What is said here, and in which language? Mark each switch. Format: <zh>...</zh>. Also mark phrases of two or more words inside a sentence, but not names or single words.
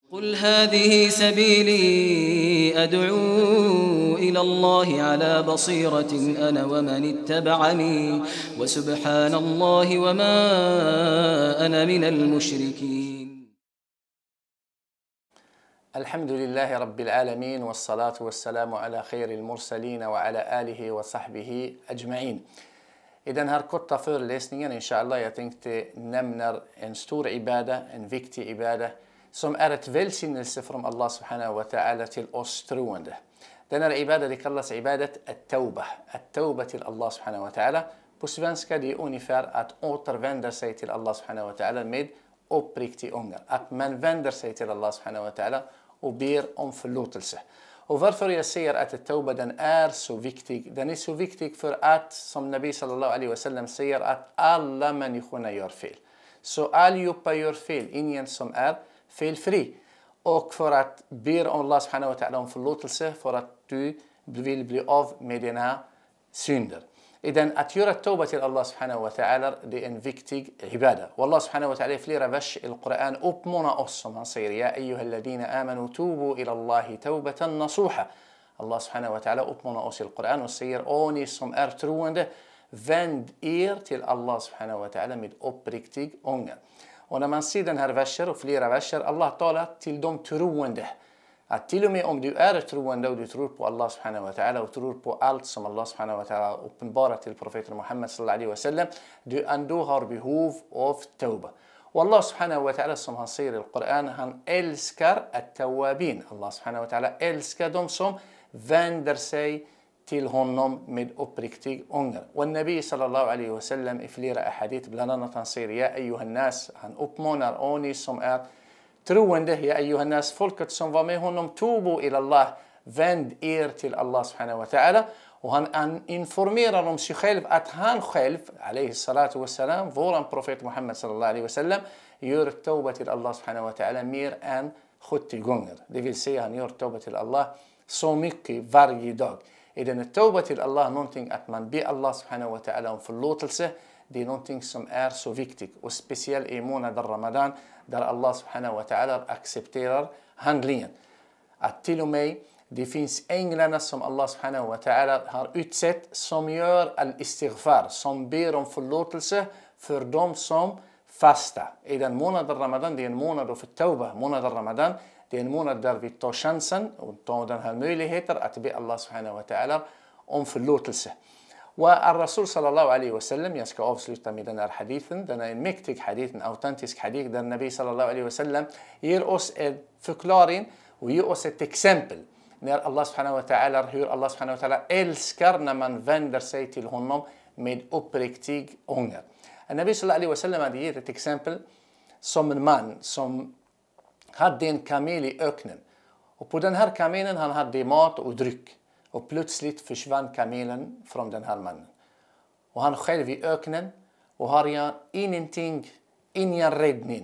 <ar>قل هذه سبيلي أدعو إلى الله على بصيرة أنا ومن اتبعني وسبحان الله وما أنا من المشركين. الحمد لله رب العالمين والصلاة والسلام على خير المرسلين وعلى آله وصحبه أجمعين.</ar> <sv>إذن här korta föreläsningen inshallah jag tänkte nämna en stor ibada, en viktig ibada som är ett välsignelse från Allah</sv> <ar>سبحانه وتعالى</ar> <sv>till oss troende. Den här ibada det kallas</sv> <ar>عبادة التوبة.</ar> <sv>At-tawbah till Allah</sv> <ar>سبحانه وتعالى.</ar> <sv>På svenska det är ungefär att återvända sig till Allah</sv> <ar>سبحانه وتعالى</ar> <sv>med uppriktig ånger. Att man vänder sig till Allah</sv> <ar>سبحانه وتعالى</ar> <sv>och ber om förlåtelse. Och varför jag säger att at-tawbah den är så viktig? Den är så viktig för att, som Nabi</sv> <ar>صلى الله عليه وسلم</ar> <sv>säger, att alla människorna gör fel. Så allihopa gör fel, ingen som är felfri. Och för att be om Allah</sv> <ar>سبحانه وتعالى</ar> <sv>om förlåtelse för att du vill bli av med dina synder. Idan att göra tawbah till Allah</sv> <ar>سبحانه وتعالى</ar> <sv>det är en viktig ibada. Och Allah</sv> <ar>سبحانه وتعالى</ar> <sv>i flera vers i Koran uppmanar oss som han säger:</sv> <ar>يا أيها الذين آمنوا توبوا إلى الله توبة نصوحا.</ar> <sv>Allah</sv> <ar>سبحانه وتعالى</ar> <sv>uppmanar oss i Koran och säger: Åh ni som är troende, vänd er till Allah</sv> <ar>سبحانه وتعالى</ar> <sv>med uppriktig ånger. Och när man ser den här versen och flera verser, Allah talar till de troende. Att till och med om du är troende och du tror på Allah</sv> <ar>سبحانه وتعالى</ar> <sv>och tror på allt som Allah</sv> <ar>سبحانه وتعالى</ar> <sv>uppenbarar till profeten Muhammad</sv> <ar>صلى الله عليه وسلم,</ar> <sv>du ändå har behov av tawbah. Och Allah</sv> <ar>سبحانه وتعالى</ar> <sv>som han säger i Koran, han älskar at-tawabin. Allah</sv> <ar>سبحانه وتعالى</ar> <sv>älskar de som vänder sig till honom med uppriktig ånger. Och Nabi</sv> <ar>صلى الله عليه وسلم</ar> <sv>i flera ahadith, bland annat han säger:</sv> <ar>يا أيها الناس,</ar> <sv>han uppmanar å ni som är troende,</sv> <ar>يا أيها الناس,</ar> <sv>folket som var med honom,</sv> <ar>توبوا إلى الله,</ar> <sv>vänd er till Allah</sv> <ar>سبحانه وتعالى.</ar> <sv>Och han informerar om sig själv att han själv,</sv> <ar>عليه الصلاة والسلام,</ar> <sv>våran profet Muhammad</sv> <ar>صلى الله عليه وسلم,</ar> <sv>gör tawbah till Allah</sv> <ar>سبحانه وتعالى</ar> <sv>mer än 70 gånger. Det vill säga han gör tawbah till Allah så mycket varje dag. Är den tawbah till Allah någonting att man ber Allah</sv> <ar>سبحانه وتعالى</ar> <sv>om förlåtelse? Det är någonting som är så viktigt. Och speciellt i månaden Ramadan där Allah</sv> <ar>سبحانه وتعالى</ar> <sv>accepterar handlingen. Att till och med det finns änglarna som Allah</sv> <ar>سبحانه وتعالى</ar> <sv>har utsett som gör al-istighfar. Som ber om förlåtelse för de som fastar. I den månaden Ramadan, det är en månad av tawbah. Månaden Ramadan, det är en månad där vi tar chansen och tar den här möjligheten att be Allah</sv> <ar>سبحانه وتعالى</ar> <sv>om förlåtelse.</sv> <ar>Och الرسول صلى الله عليه وسلم,</ar> <sv>jag ska avsluta med den här hadithen. Den är en mäktig hadith, en autentisk hadith där Nabi</sv> <ar>صلى الله عليه وسلم</ar> <sv>ger oss en förklaring och ger oss ett exempel. När Allah</sv> <ar>سبحانه وتعالى,</ar> <sv>hur Allah</sv> <ar>سبحانه وتعالى</ar> <sv>älskar när man vänder sig till honom med uppriktig ånger. Nabi</sv> <ar>صلى الله عليه وسلم</ar> <sv>hade gett ett exempel som en man som hade en kamel i öknen. Och på den här kamelen han hade mat och dryck. Och plötsligt försvann kamelen från den här mannen. Och han själv i öknen och har ingenting, ingen räddning.</sv>